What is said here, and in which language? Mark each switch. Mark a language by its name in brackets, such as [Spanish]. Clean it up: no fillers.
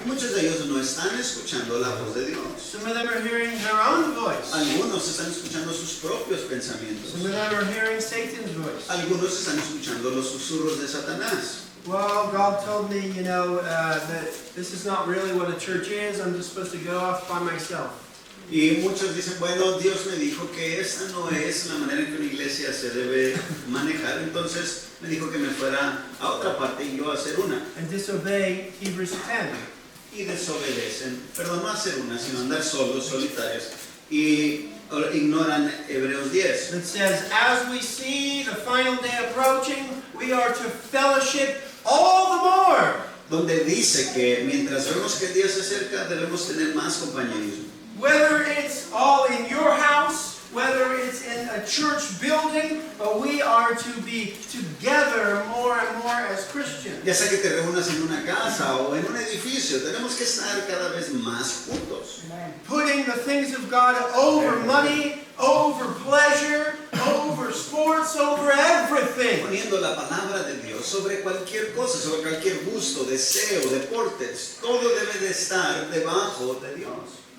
[Spanish] Y muchos de ellos no están escuchando la voz de Dios. [English] Some of them are hearing their own voice. [Spanish] Algunos están escuchando sus propios pensamientos. [English] Some of them are hearing Satan's voice. [Spanish] Algunos están escuchando los susurros de Satanás. [English] Well, God told me, that this is not really what a church is. I'm just supposed to go off by myself. [Spanish] Y muchos dicen, bueno, Dios me dijo que esta no es la manera en que una iglesia se debe manejar, entonces me dijo que me fuera a otra parte y yo a hacer una. [English] And disobey Hebrews 10. [Spanish] Y desobedecen, perdón, no hacer una, sino andar solos, solitarios, y ignoran Hebreos 10. [English] That says, as we see the final day approaching, we are to fellowship all the more. [Spanish] Donde dice que mientras vemos que el día se acerca, debemos tener más compañerismo. [English] Whether it's all in your house, whether it's in a church building, but we are to be together more and more as Christians. [Spanish] Ya sea que te reúnas en una casa o en un edificio, tenemos que estar cada vez más juntos. [English] Putting the things of God over money, over pleasure, over sports, over everything. [Spanish] Poniendo la palabra de Dios sobre cualquier cosa, sobre cualquier gusto, deseo, deportes, todo debe de estar debajo de Dios.